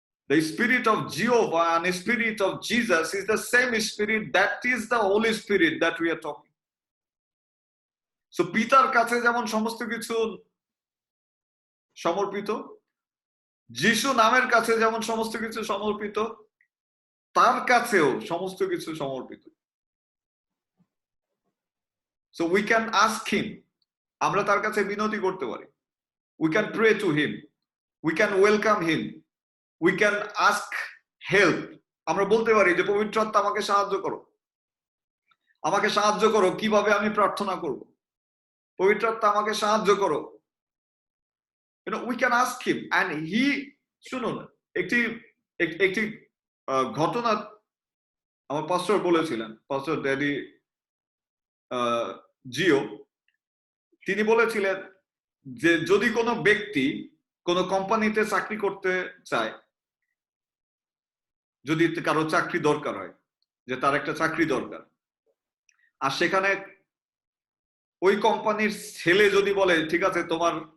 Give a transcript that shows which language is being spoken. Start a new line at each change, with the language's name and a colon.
English: The spirit of Jehovah and the spirit of Jesus is the same spirit. That is the Holy Spirit that we are talking.
Bangla: So পিতার কাছে যেমন সমস্ত কিছু সমর্পিত, যিশু নামের কাছে যেমন সমস্ত কিছু সমর্পিত, তার কাছেও সমস্ত কিছু সমর্পিত।
English: So we can ask him,
Bangla: আমরা তার কাছে বিনতি করতে পারি।
English: We can pray to him, we can welcome him, we can ask help.
Bangla: আমরা বলতে পারি যে পবিত্র আত্মা আমাকে সাহায্য করো। আমাকে সাহায্য করো, কিভাবে আমি প্রার্থনা করব। পবিত্র আত্মা আমাকে সাহায্য করো।
English: We can ask him and he,
Bangla: শুনুন, একটি একটি ঘটনা আমার পাস্টর বলেছিলেন, পাস্টর ড্যাডি জিও, তিনি বলেছিলেন যে যদি কোনো ব্যক্তি কোনো কোম্পানিতে চাকরি করতে চায়, যদি কারো চাকরি দরকার হয়, যে তার একটা চাকরি দরকার, আর সেখানে ওই কোম্পানির ছেলে যদি বলে ঠিক আছে তোমার